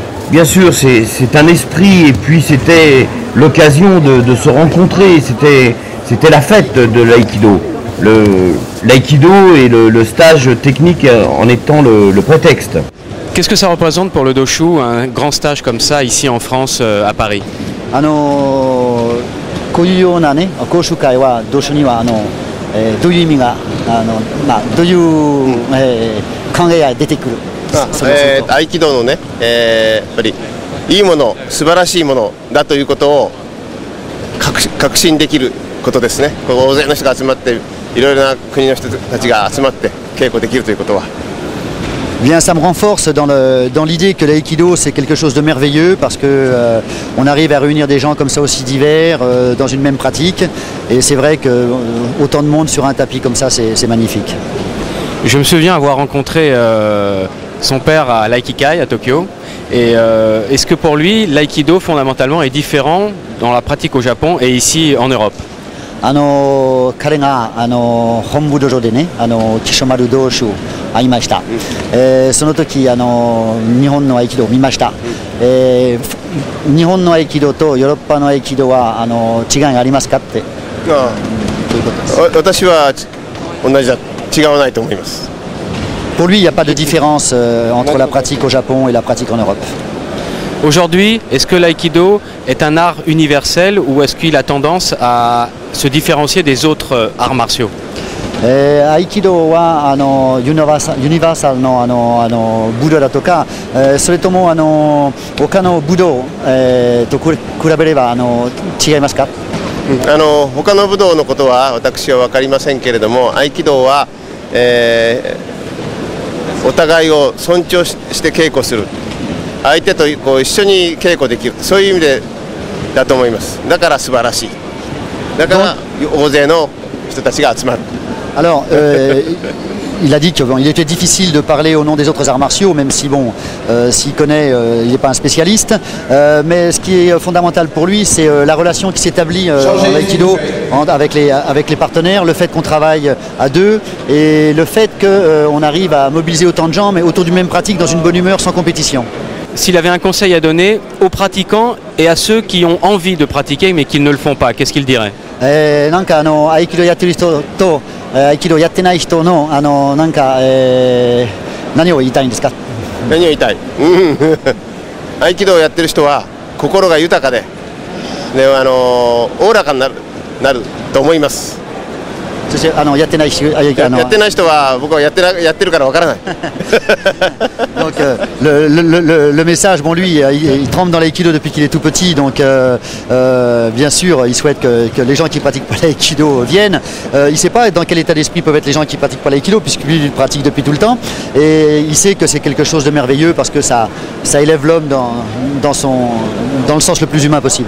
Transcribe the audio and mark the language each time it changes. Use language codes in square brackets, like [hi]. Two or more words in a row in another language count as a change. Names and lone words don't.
[fr] Bien sûr, c'est un esprit et puis c'était l'occasion de se rencontrer, c'était la fête de l'aïkido. L'aïkido et le stage technique en étant le prétexte. Qu'est-ce que ça représente pour le Doshu, un grand stage comme ça ici en France, à Paris? [ja] こういうようなね講習会はドシュにはどういう意味がどういう、考えが出てくる。合気道のね、やっぱりいいもの、素晴らしいものだということを確信できることですね。大勢の人が集まっていろいろな国の人たちが集まって稽古できるということは。 [fr] Bien, ça me renforce dans l'idée que l'aïkido c'est quelque chose de merveilleux parce que on arrive à réunir des gens comme ça aussi divers dans une même pratique et c'est vrai que autant de monde sur un tapis comme ça c'est magnifique. Je me souviens avoir rencontré son père à l'Aikikai à Tokyo et est-ce que pour lui l'aïkido fondamentalement est différent dans la pratique au Japon et ici en Europe? [ja] 彼が本部道場でね木曽丸道主会いました、その時日本の合気道を見ました、日本の合気道とヨーロッパの合気道は違いがありますかって。どういうことですか。私は同じだ、違わないと思います。 [fr] Pour lui, il n'y a pas de différence entre la pratique au Japon et la pratique en Europe. Aujourd'hui, est-ce que l'aïkido est un art universel ou est-ce qu'il a tendance à se différencier des autres arts martiaux? [ja] 合気道はユニバーサルの武道だとか、それとも他の武道、と比べれば違いますか？他の武道のことは私は分かりませんけれども、合気道は、お互いを尊重して稽古する、相手とこう一緒に稽古できる、そういう意味でだと思います。だから素晴らしい。だから大勢の人たちが集まる。 [fr] Alors, il a dit qu'il était difficile de parler au nom des autres arts martiaux, même si, bon, s'il connaît, il n'est pas un spécialiste. Mais ce qui est fondamental pour lui, c'est la relation qui s'établit en Aikido avec les partenaires, le fait qu'on travaille à deux et le fait qu'on arrive à mobiliser autant de gens, mais autour d'une même pratique, dans une bonne humeur, sans compétition. S'il avait un conseil à donner aux pratiquants et à ceux qui ont envie de pratiquer mais qui ne le font pas, qu'est-ce qu'il dirait? [ja] なんか合気道やってる人と合気道やってない人のなんか何を言いたいんですか？何を言いたい？合気道をやってる人は心が豊かで、おおらかになると思います。そしてやってない人は僕はやってるからわからない。 [fr] Donc le message, bon lui, il trempe dans l'aïkido depuis qu'il est tout petit, donc bien sûr, il souhaite que les gens qui pratiquent pas l'aïkido viennent. Il ne sait pas dans quel état d'esprit peuvent être les gens qui pratiquent pas l'aïkido, puisque lui il pratique depuis tout le temps, et il sait que c'est quelque chose de merveilleux parce que ça élève l'homme dans le sens le plus humain possible.